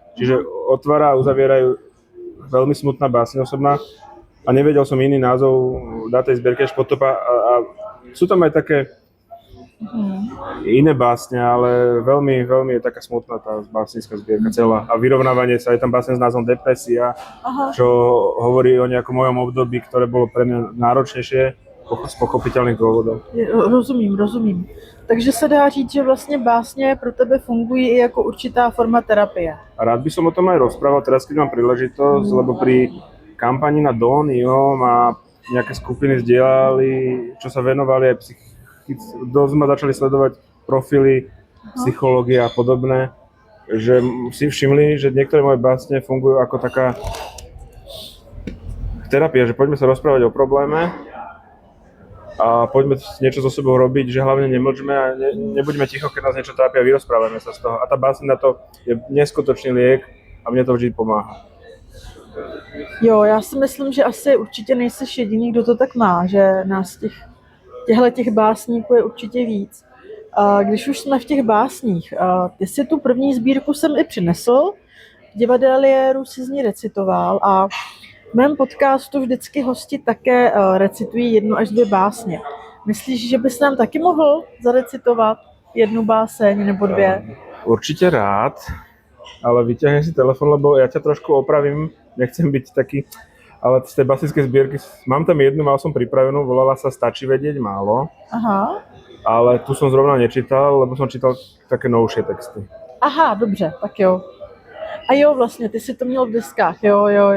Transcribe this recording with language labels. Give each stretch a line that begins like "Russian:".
Slovak: Čiže otvára a uzavierajú veľmi smutná báseň osobná a nevedel som iný názov dať tej zbierke až Potopa a sú tam aj také iné básne, ale veľmi, veľmi je taká smutná tá básnická zbierka celá. A vyrovnávanie sa, je tam básne s názvom Depresia, čo hovorí o nejakom mojom období, ktoré bolo pre mňa náročnejšie z pochopiteľných dôvodov.
Czech: Rozumím. Takže se dá říct, že vlastně básně pro tebe fungují i jako určitá forma terapie.
Slovak: A rád by som o tom aj rozprával teraz, keď mám príležitosť, lebo pri kampani na Donio ma nejaké skupiny zdieľali, čo sa venovali aj dosť ma začali sledovať profily, psychológie a podobné, že si všimli, že niektoré moje básne fungujú ako taká terapia, že poďme sa rozprávať o probléme a poďme niečo so sebou robiť, že hlavne nemlčme a nebuďme ticho, keď nás niečo trápi a vyrozprávame sa z toho. A tá báseň na to je neskutočný liek a mne to vždy pomáha.
Czech: Jo, já si myslím, že asi určitě nejseš jediný, kdo to tak má, že nás těch básníků je určitě víc. A když už jsme v těch básních, ty si tu první sbírku sem i přinesl, v divadéliéru si z ní recitoval a v mém podcastu vždycky hosti také recitují 1 až 2 básně. Myslíš, že bys nám taky mohl zarecitovat 1 báseň nebo 2?
Slovak: Určite rád, ale vyťahnem si telefon, lebo ja ťa trošku opravím, nechcem byť taký, ale z tej básnickej zbierky mám tam jednu, mal som pripravenú, volala sa Stačí vedieť málo. Aha. Ale tu som zrovna nečítal, lebo som čítal také novšie texty.
Czech: Aha, dobře, tak jo. A jo, vlastně, ty si to měl v deskách, jo.